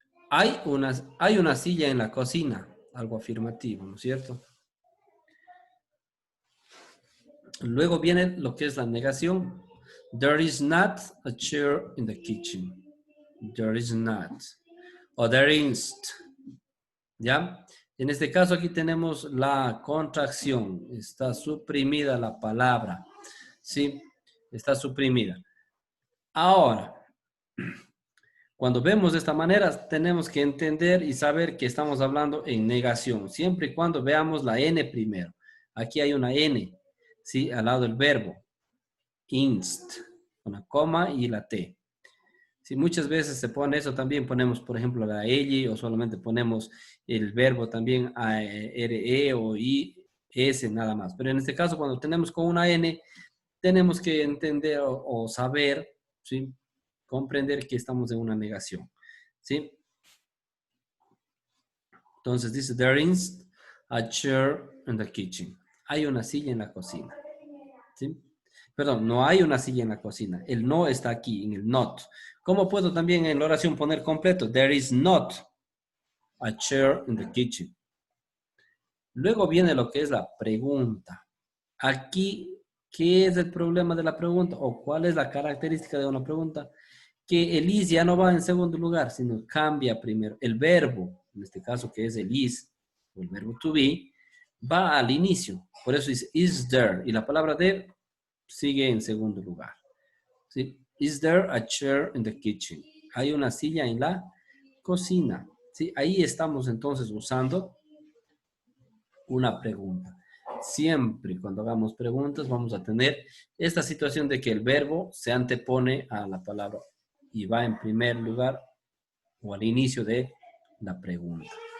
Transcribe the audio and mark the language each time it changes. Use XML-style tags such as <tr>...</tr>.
<es>Hay una silla en la cocina. Algo afirmativo, ¿no es cierto? Luego viene lo que es la negación.</es> <en>There is not a chair in the kitchen. There is not. O there isn't. ¿Ya?</en> <es>En este caso aquí tenemos la contracción. Está suprimida la palabra. ¿Sí? Está suprimida. Ahora, cuando vemos de esta manera, tenemos que entender y saber que estamos hablando en negación, siempre y cuando veamos la N primero. Aquí hay una N, ¿sí? Al lado del verbo. Inst, una coma y la T. Sí, muchas veces se pone eso también, ponemos, por ejemplo, la ella o solamente ponemos el verbo también a, re o i, s nada más. Pero en este caso, cuando tenemos con una n, tenemos que entender o saber, ¿sí? Comprender que estamos en una negación, ¿sí? Entonces dice,</es> <en>there is a chair in the kitchen.</en> <es>Hay una silla en la cocina, ¿sí? Perdón, no hay una silla en la cocina. El no está aquí, en el not. ¿Cómo puedo también en la oración poner completo?</es> <en>There is not a chair in the kitchen.</en> <es>Luego viene lo que es la pregunta. Aquí, ¿qué es el problema de la pregunta? ¿O cuál es la característica de una pregunta? Que el is ya no va en segundo lugar, sino cambia primero. El verbo, en este caso que es el is, o el verbo to be, va al inicio. Por eso dice, is there. Y la palabra there sigue en segundo lugar. ¿Sí?</es> <en>Is there a chair in the kitchen?</en> <es>Hay una silla en la cocina. ¿Sí? Ahí estamos entonces usando una pregunta. Siempre cuando hagamos preguntas vamos a tener esta situación de que el verbo se antepone a la palabra y va en primer lugar o al inicio de la pregunta.</es>